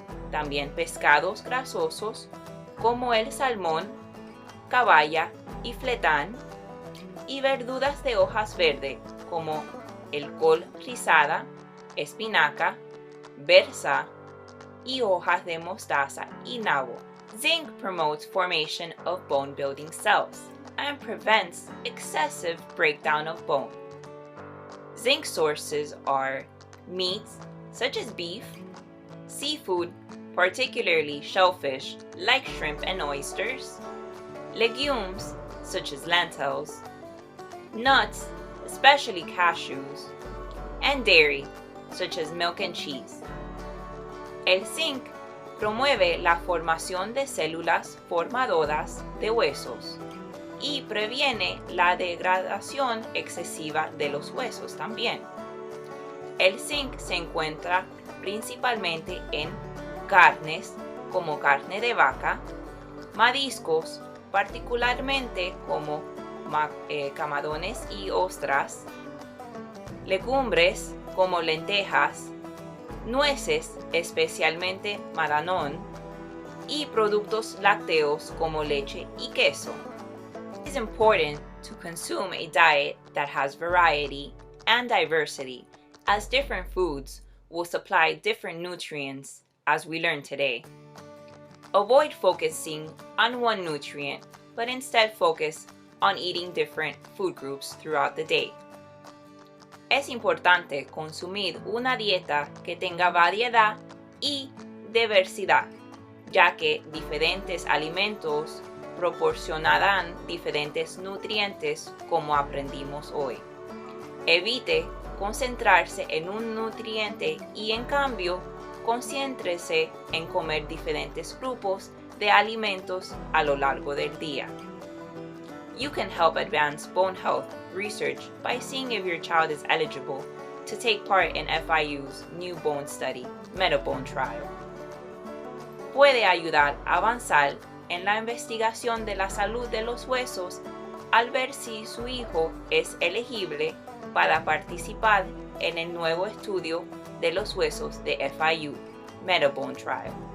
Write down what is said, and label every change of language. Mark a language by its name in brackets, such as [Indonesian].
[Spanish] También pescados grasosos como el salmón, caballa y fletán, y verduras de hojas verdes como el col rizada, espinaca, berza y hojas de mostaza y nabo. [English] Zinc promotes formation of bone-building cells and prevents excessive breakdown of bone. Zinc sources are meats such as beef, seafood, particularly shellfish like shrimp and oysters, legumes such as lentils, nuts, especially cashews, and dairy, such as milk and cheese. [Spanish] El zinc promueve la formación de células formadoras de huesos y previene la degradación excesiva de los huesos también. El zinc se encuentra principalmente en carnes como carne de vaca, mariscos, particularmente como camarones y ostras, legumbres como lentejas, nueces, especialmente maranón, y productos lácteos como leche y queso. [English] It is important to consume a diet that has variety and diversity, as different foods will supply different nutrients, as we learned today. Avoid focusing on one nutrient, but instead focus on eating different food groups throughout the day. [Spanish] Es importante consumir una dieta que tenga variedad y diversidad, ya que diferentes alimentos proporcionarán diferentes nutrientes como aprendimos hoy. Evite concentrarse en un nutriente y en cambio concéntrese en comer diferentes grupos de alimentos a lo largo del día. [English] You can help advance bone health research by seeing if your child is eligible to take part in FIU's new bone study, Metabone Trial. [Spanish] Puede ayudar a avanzar en la investigación de la salud de los huesos al ver si su hijo es elegible para participar en el nuevo estudio de los huesos de FIU, Metabone Trial.